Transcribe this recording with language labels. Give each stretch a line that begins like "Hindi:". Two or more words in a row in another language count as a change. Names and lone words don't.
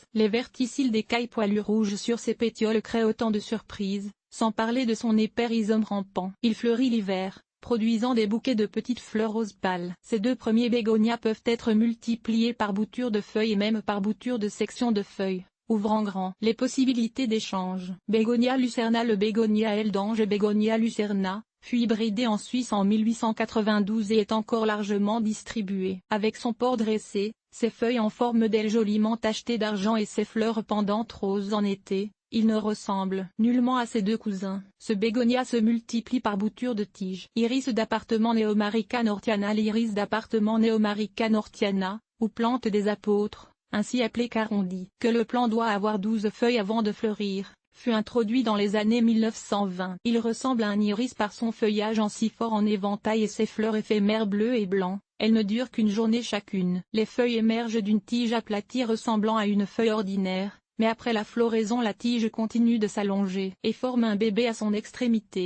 French: Les verticilles d'écailles poilues rouges sur ses pétioles créent autant de surprises, sans parler de son épais rhizome rampant. Il fleurit l'hiver, produisant des bouquets de petites fleurs roses pâles. Ces 2 premiers bégonias peuvent être multipliés par bouture de feuilles et même par bouture de section de feuilles, ouvrant grand les possibilités d'échange. Bégonia lucerna. Le bégonia aile d'ange Bégonia lucerna fut hybridé en Suisse en 1892 et est encore largement distribué. Avec son port dressé, ses feuilles en forme d'aile joliment tachetées d'argent et ses fleurs pendantes roses en été, il ne ressemble nullement à ses 2 cousins. Ce bégonia se multiplie par bouture de tiges. Iris d'appartement Neomarica nortiana. L'iris d'appartement Neomarica nortiana, ou plante des apôtres, ainsi appelée car on dit que le plant doit avoir 12 feuilles avant de fleurir, fut introduit dans les années 1920. Il ressemble à un iris par son feuillage en fort en éventail et ses fleurs éphémères bleues et blancs. Elles ne durent qu'une journée chacune. Les feuilles émergent d'une tige aplatie ressemblant à une feuille ordinaire, mais après la floraison la tige continue de s'allonger et forme un bébé à son extrémité.